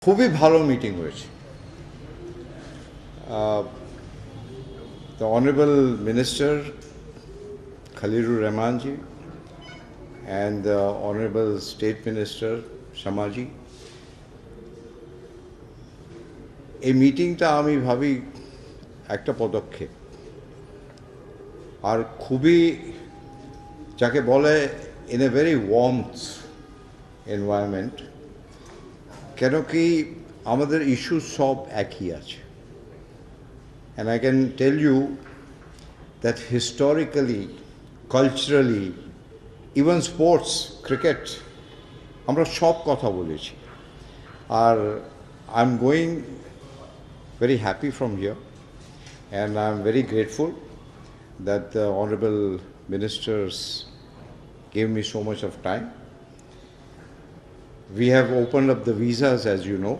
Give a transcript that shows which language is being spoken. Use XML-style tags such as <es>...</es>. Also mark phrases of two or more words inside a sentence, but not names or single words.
<bn>খুবই ভালো মিটিং হয়েছে।</bn> <en>The Honorable Minister Khalilur Rahmanji and the Honorable State Minister Shamaji,</en> <bn>এই মিটিংটা আমি ভাবি একটা পদক্ষেপ, আর খুবই যাকে বলে</bn> <en>in a very warmth environment,</en> <bn>কেন কি আমাদের ইস্যু সব একই আছে।</bn> <en>And I can tell you that historically, culturally, even sports, cricket,</en> <bn>আমরা সব কথা বলেছি।</bn> <en>আর I'm going very happy from here, and I'm very grateful that the honorable ministers gave me so much of time. We have opened up the visas, as you know.</en>